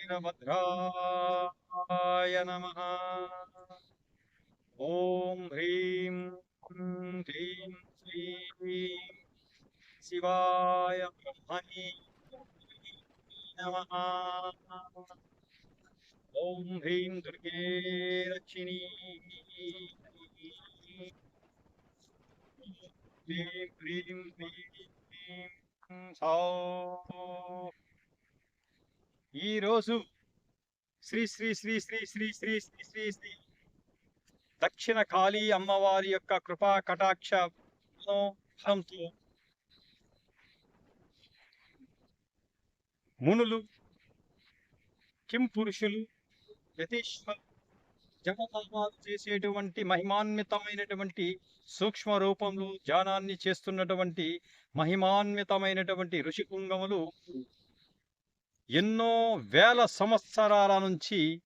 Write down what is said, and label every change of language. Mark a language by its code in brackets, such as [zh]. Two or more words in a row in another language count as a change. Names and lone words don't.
[sa] वीरभद्राय नमः ओम ह्रीं ह्रीं श्रीं शिवाय ब्रह्मणे नमः ओम ह्रीं दुर्गे रक्षिणी ह्रीं ह्रीं ह्रीं सौ [te] ఈ రోజు శ్రీ శ్రీ శ్రీ శ్రీ శ్రీ శ్రీ శ్రీ శ్రీ శ్రీ దక్షిణ కాళీ అమ్మవారి యొక్క కృపా కటాక్షంతో మునులు కిం పురుషులు యతీశ్వరు జపతపాలు చేసేటువంటి మహిమాన్వితమైనటువంటి సూక్ష్మ రూపంలో ధ్యానాన్ని చేస్తున్నటువంటి మహిమాన్వితమైనటువంటి ఋషిపుంగములు ఎన్నో వేల సంవత్సరాల నుంచి